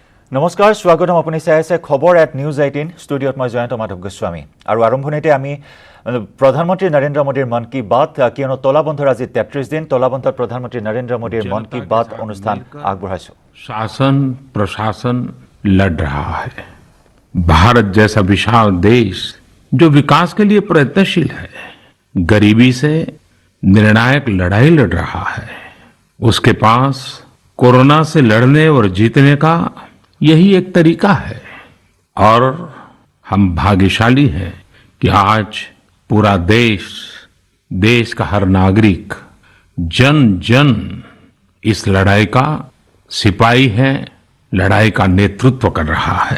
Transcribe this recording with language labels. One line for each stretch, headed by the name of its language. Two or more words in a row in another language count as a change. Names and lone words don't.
Assamese: নমস্কাৰ স্বাগতম আপুনি চাই আছে খবৰ এট নিউজ 18 ষ্টুডিঅ'ত মই জয়ন্ত মাধৱ গোস্বামী আৰু আৰম্ভণিতে আমি প্ৰধানমন্ত্ৰী নৰেন্দ্ৰ মোদীৰ মন কি বাত কিয়নো তলাবন্ধৰ আজি 33 দিন তলাবন্ধত প্ৰধানমন্ত্ৰী নৰেন্দ্ৰ মোদীৰ মন কি বাত অনুষ্ঠান আগবঢ়াইছো।
Hindi: शासन प्रशासन लड़ रहा है। भारत जैसा विशाल देश जो विकास के लिए प्रयत्नशील है, गरीबी से निर्णायक लड़ाई लड़ रहा है। उसके पास कोरोना से लड़ने और जीतने का यही एक तरीका है और हम भाग्यशाली हैं कि आज पूरा देश का हर नागरिक जन जन इस लड़ाई का सिपाही है, लड़ाई का नेतृत्व कर रहा है।